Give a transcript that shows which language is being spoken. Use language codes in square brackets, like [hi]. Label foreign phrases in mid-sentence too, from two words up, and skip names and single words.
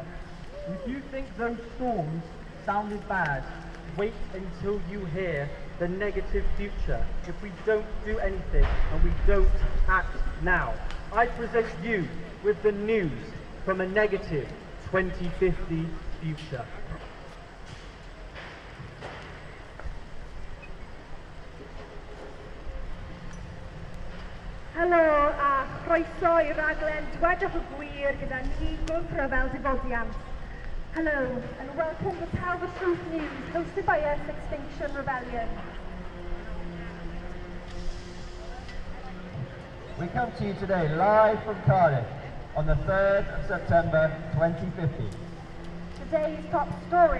[en] If you think those storms sounded bad, wait until you hear the negative future if we don't do anything and we don't act now. I present you with the news from a negative 2050 future. [cy] Helo a chroeso I raglen Dwedwch y Gwir gyda ni Gwrth Ryfel Dyfodiant. [en] Hello, and welcome to Tell the Truth News, hosted by us, Extinction Rebellion. We come to you today live from Cardiff on the 3rd of September 2050. Today's top story.